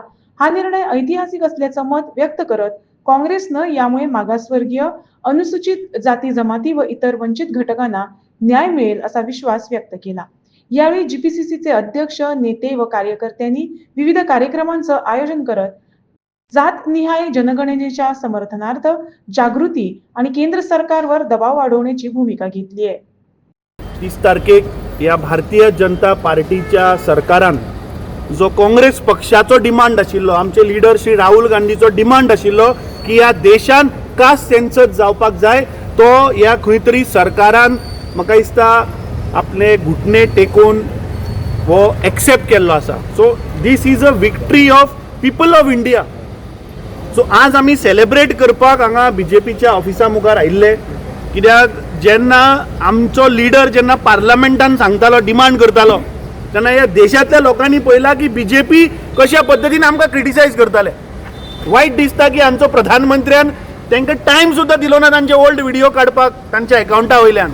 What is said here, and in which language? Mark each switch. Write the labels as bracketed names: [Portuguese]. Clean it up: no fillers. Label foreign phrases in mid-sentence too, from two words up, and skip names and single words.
[Marathi] हा निर्णय ऐतिहासिक असल्याचं मत व्यक्त करत काँग्रेसनं यामुळे मागासवर्गीय, अनुसूचित जाती जमाती व इतर वंचित घटकांना न्याय मिळेल असा विश्वास व्यक्त केला. यावेळी जीपीसीसीचे अध्यक्ष, नेते व कार्यकर्त्यांनी विविध कार्यक्रमांचं आयोजन करत जातनिहाय जनगणनेच्या समर्थनार्थ जागृती आणि केंद्र सरकारवर दबाव वाढवण्याची भूमिका घेतली आहे. [Konkani] 30 तारखेक या भारतीय जनता पार्टीच्या सरकारान जो काँग्रेस पक्षाचो डिमांड आशिल्लो, आमचे लीडर श्री राहुल गांधीचो डिमांड आशिल्लो की या देशान [English] caste census [Konkani] जावपाक जाय, तो या खंय तरी सरकारान म्हाका दिसता आपले घुटणे टेकून वो एक्सेप्ट केल्लो आसा. [English] So this is a victory of people of India. [Konkani] सो आज आमी सेलेब्रेट करपाक हांगा बीजेपीच्या ऑफिसा मुखार आयिल्ले, कित्याक जेन्ना आमचो लीडर जेन्ना पार्लमेंटान सांगतालो, डिमांड करतालो, तेन्ना ह्या देशांतल्या लोकांनी पळयला की बीजेपी कशा पद्दतीन आमकां क्रिटिसायज करताले. वायट दिसता की आमचो प्रधानमंत्र्यान तांकां टायम सुद्दां दिलो ना तांचे [English] old video [Konkani] काडपाक तांच्या अकाउंटा वयल्यान.